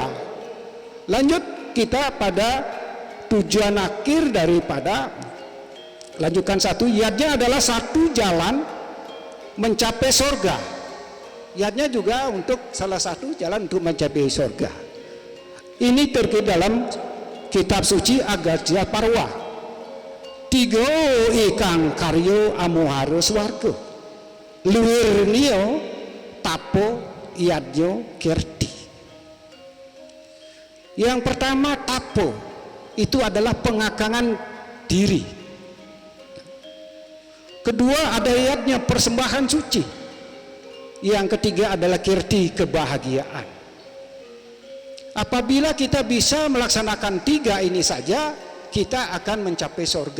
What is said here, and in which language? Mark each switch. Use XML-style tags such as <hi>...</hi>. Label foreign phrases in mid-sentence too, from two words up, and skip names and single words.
<id>Lanjut kita pada tujuan akhir daripada lanjutkan satu, niatnya adalah satu jalan mencapai surga. Niatnya juga untuk salah satu jalan untuk mencapai surga. Ini terkait dalam kitab suci Agartya Parwa.</id> <kaw>Tiga ikang karyo amuharo swarga. Luwir nio tapo iadyo kirti.</kaw> <id>Yang pertama tapo, itu adalah pengakangan diri. Kedua ada iadnya persembahan suci. Yang ketiga adalah kirti, kebahagiaan. Apabila kita bisa melaksanakan tiga ini saja, kita akan mencapai surga.</id>